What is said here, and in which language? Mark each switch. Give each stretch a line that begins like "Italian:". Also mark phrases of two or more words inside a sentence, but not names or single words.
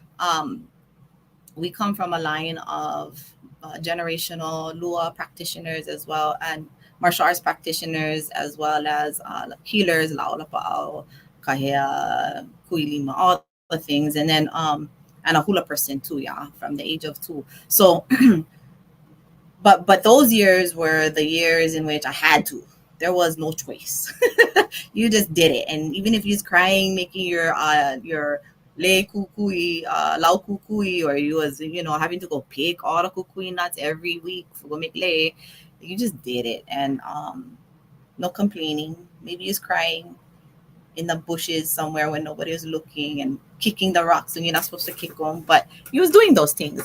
English: We come from a line of generational Lua practitioners as well, and martial arts practitioners, as well as healers, Laolapa'au, Kahea, Kuilima, all the things, and then and a hula person too, yeah, from the age of 2. So, but those years were the years in which I had to. There was no choice. You just did it, and even if you're crying, making your
Hawaiian: le kukui, lau kukui,
English: or you was, having to go pick all the kukui nuts every week for go make le, you just did it. And no complaining. Maybe you're crying in the bushes somewhere when nobody was looking, and kicking the rocks when you're not supposed to kick them, but you was doing those things.